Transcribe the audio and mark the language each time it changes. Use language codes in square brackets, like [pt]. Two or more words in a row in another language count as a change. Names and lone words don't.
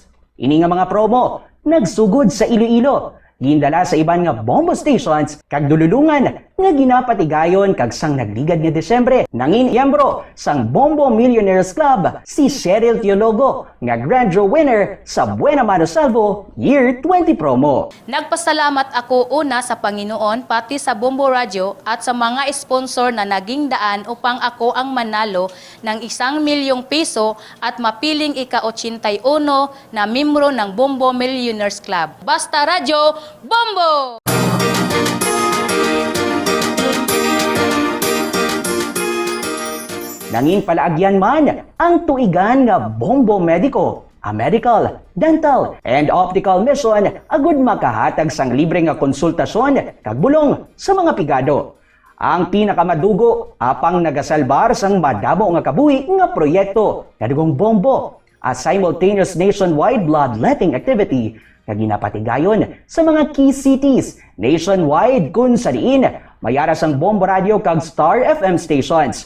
[hil] Ini nga mga promo nagsugod sa Iloilo. Gindala sa iban nga Bombo stations kag dululungan nga ginapatigayon kag sang nagligad nga Desyembre. Nangin miyembro sang Bombo Millionaires Club si Cheryl Teologo nga [en] Grand Draw winner [hil] sa Buena Mano Salvo Year 20 promo. [tl] Nagpasalamat ako una sa Panginoon pati sa Bombo Radio at sa mga sponsor na naging daan upang ako ang manalo ng 1 milyong piso at mapiling ika-81 na miyembro ng Bombo Millionaires Club. [hil] Basta Radio, Bombo! Nangin palaagyan man ang tuigan nga Bombo Medico, [en] a medical, dental, and optical mission [hil] agud makahatag sang libre nga konsultasyon kag bulong sa mga pigado. Ang pinakamadugo apang nagasalbar sang madamo nga kabuhi nga proyekto kadugong Bombo, [en] a simultaneous nationwide bloodletting activity [hil] nga ginapatigayon sa mga [en] key cities nationwide [hil] kung sa diin mayara sang Bombo Radio kag Star FM stations.